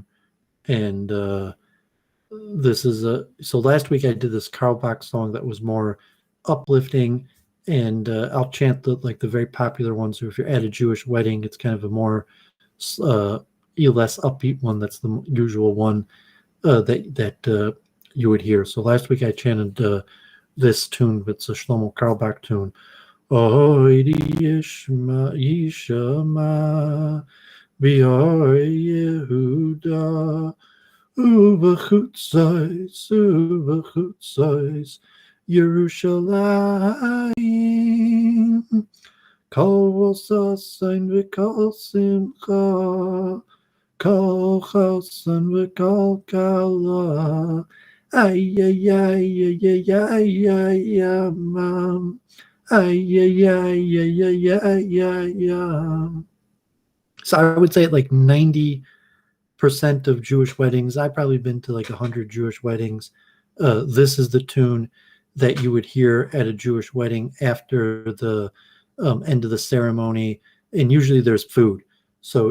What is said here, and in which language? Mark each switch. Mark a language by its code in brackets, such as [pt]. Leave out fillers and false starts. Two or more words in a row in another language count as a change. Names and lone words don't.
[en] And this is so last week I did this Karl Bach song that was more uplifting, and I'll chant the very popular ones. So if you're at a Jewish wedding, it's kind of a more less upbeat one. That's the usual one that you would hear. So last week I chanted this tune. It's a Shlomo Karl Bach tune. [he] עוד ישמע ישמע בערי יהודה ובחוצות ירושלים קול ששון וקול שמחה קול חתן וקול כלה Ay ay ay ay ay ay ay mam ay ay ay ay ay ay ay. [en] So I would say at like 90% of Jewish weddings, I've probably been to like 100 Jewish weddings. This is the tune that you would hear at a Jewish wedding after the end of the ceremony, and usually there's food.